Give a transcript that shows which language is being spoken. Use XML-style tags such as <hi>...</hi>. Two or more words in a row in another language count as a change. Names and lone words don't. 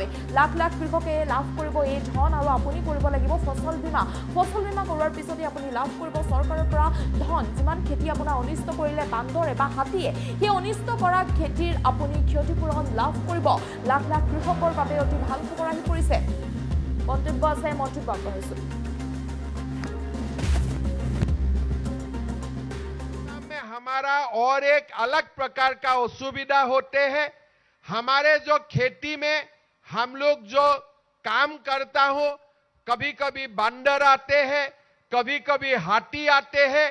<as>লাখ লাখ কৃষকে লাভ কৰিব এই ধন আৰু আপুনি কৰিব লাগিব ফসল বীমা। ফসল বীমা কৰোৱাৰ পিছতে আপুনি লাভ কৰিব চৰকাৰৰ পৰা ধন। যিমান খেতি আপোনাৰ অনিষ্ট কৰিলে বান্দৰে বা হাতীয়ে, সেই অনিষ্ট কৰা খেতিৰ আপুনি ক্ষতিপূৰণ লাভ কৰিব। লাখ লাখ কৃষকৰ বাবে অতি ভাল খবৰ আহি পৰিছে। মন্তব্য আছে, মন্তব্য আগবঢ়াইছো।</as> <hi>हमारा और एक अलग प्रकार का असुविधा होते हैं। हमारे जो खेती में हम लोग जो काम करता हो, कभी कभी बंदर आते हैं, कभी कभी हाथी आते हैं।</hi>